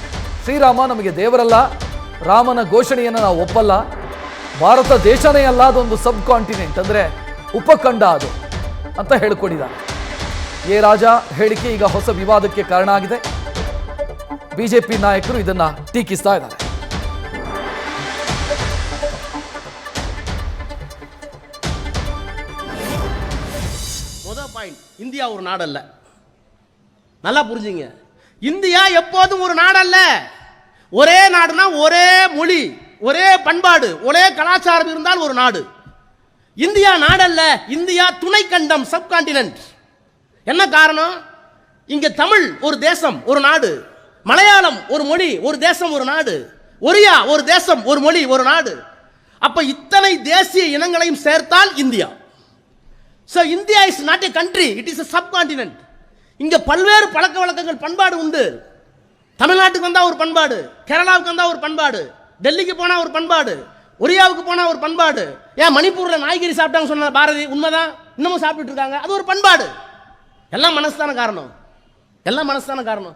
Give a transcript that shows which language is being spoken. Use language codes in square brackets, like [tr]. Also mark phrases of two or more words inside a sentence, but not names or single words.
[kn] ಶ್ರೀರಾಮ ನಮಗೆ ದೇವರಲ್ಲ, ರಾಮನ ಘೋಷಣೆಯನ್ನು ನಾವು ಒಪ್ಪಲ್ಲ, ಭಾರತ ದೇಶನೇ ಅಲ್ಲ, ಅದೊಂದು [en] sub continent [kn] ಅಂದರೆ ಉಪಖಂಡ ಅದು ಅಂತ ಹೇಳಿಕೊಂಡಿದ್ದಾರೆ. ಎ ರಾಜಾ ಹೇಳಿಕೆ ಈಗ ಹೊಸ ವಿವಾದಕ್ಕೆ ಕಾರಣ ಆಗಿದೆ. ಬಿಜೆಪಿ ನಾಯಕರು ಇದನ್ನ ಟೀಕಿಸ್ತಾ ಇದ್ದಾರೆ. [ta] முதல் பாயிண்ட், இந்தியா ஒரு நாடல்ல. நல்லா புரிஞ்சுங்க, இந்தியா எப்போதும் ஒரு நாடல்ல. ஒரே நாடுனா ஒரே மொழி, ஒரே பண்பாடு, ஒரே கலாச்சாரம் இருந்தால் ஒரு நாடு. இந்தியா நாடல்ல, இந்தியா துணை கண்டம், [en] sub continent. [ta] என்ன காரணம்? இங்க தமிழ் ஒரு தேசம் ஒரு நாடு, மலையாளம் ஒரு மொழி ஒரு தேசம் ஒரு நாடு, ஒரியா ஒரு தேசம் ஒரு மொழி ஒரு நாடு. அப்ப இத்தனை தேசிய இனங்களையும் சேர்த்தால் இந்தியா. [en] So India is not a country, it is a subcontinent. [ta] இங்க பல்வேறு பழக்க வழக்கங்கள் பண்பாடு உண்டு. தமிழ்நாட்டுக்கு வந்தா ஒரு பண்பாடு, கேரளாவுக்கு வந்தா ஒரு பண்பாடு, டெல்லிக்கு போனா ஒரு பண்பாடு, ஒரியாவுக்கு போனா ஒரு பண்பாடு. ஏன் மணிப்பூர்ல நாய்கறி சாப்பிட்டாங்க சொன்ன பாரதி உண்மைதான், இன்னமும் சாப்பிட்டு இருக்காங்க, அது ஒரு பண்பாடு. எல்லாம் மனசுதான காரணம், எல்லாம் மனசுதான காரணம்.